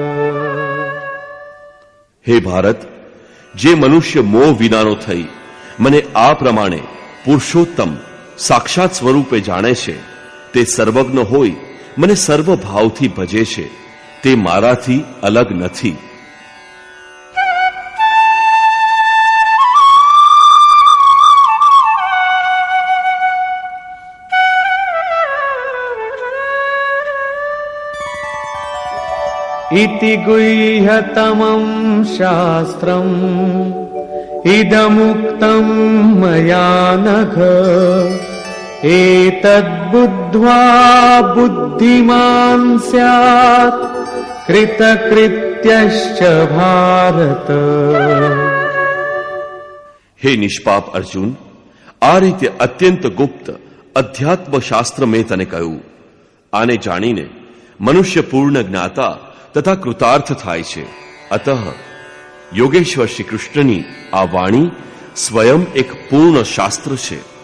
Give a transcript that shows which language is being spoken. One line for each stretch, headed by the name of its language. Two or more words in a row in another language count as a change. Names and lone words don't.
Gujarati: હે ભારત, જે મનુષ્ય મોહ વિનાનો થઈ મને આ પ્રમાણે પુરુષોત્તમ સાક્ષાત સ્વરૂપે જાણે છે, તે સર્વજ્ઞ હોય મને સર્વ ભાવથી ભજે છે, તે મારાથી અલગ નથી.
Sanskrit: इति गुह्यतमं शास्त्रम् इदमुक्तं मया नघ एतद्बुद्ध्वा बुद्धिमान् स्यात् कृतकृत्यश्च भारत।
Gujarati: હે નિષ્પાપ અર્જુન, આ રીતે અત્યંત ગુપ્ત અધ્યાત્મ શાસ્ત્ર મેં તને કહ્યું. આને જાણીને મનુષ્ય પૂર્ણ જ્ઞાતા તથા કૃતાર્થ થાય છે. અતઃ યોગેશ્વર શ્રી કૃષ્ણની આ વાણી સ્વયં એક પૂર્ણ શાસ્ત્ર છે.